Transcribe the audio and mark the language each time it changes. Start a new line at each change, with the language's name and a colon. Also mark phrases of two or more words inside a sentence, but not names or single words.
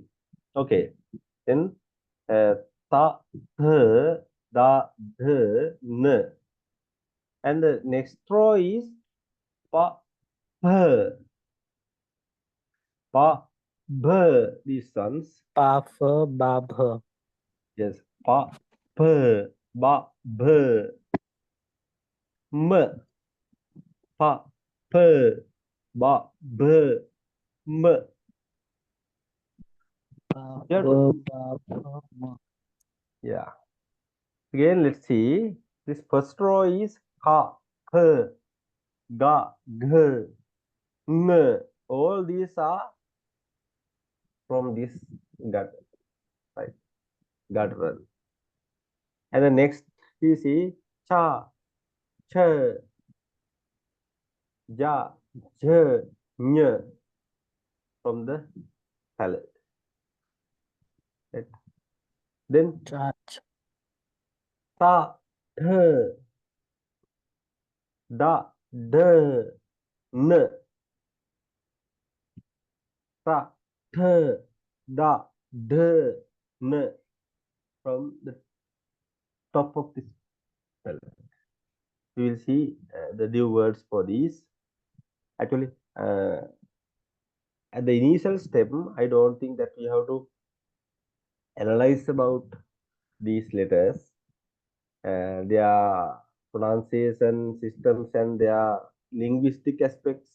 English: Okay, then ta, th, da, th, n, and the next row is pa, ph, pa, bh. These ones,
Sanskrit: Pa, pha, ba, bha.
English: yes, pa, ph, ba, bh, m, pa, ph, ba, bh, m.
Sanskrit: Pa,
English: Yeah,
Sanskrit: ba, ba, bha, ma.
English: yeah. Again, let's see. This first row is ka, ph, ga, gh, ng. All these are from this gut, right? Guttural. And the next we see cha, ch, ja, j, ny from the palate. Right? Then
Sanskrit: Cha, ch, ta, th, da, d, n. Ta, th, da,
English: d, n from the top of this palate. We will see the new words for these. Actually, at the initial step, I don't think that we have to analyze about these letters, their pronunciation systems and their linguistic aspects.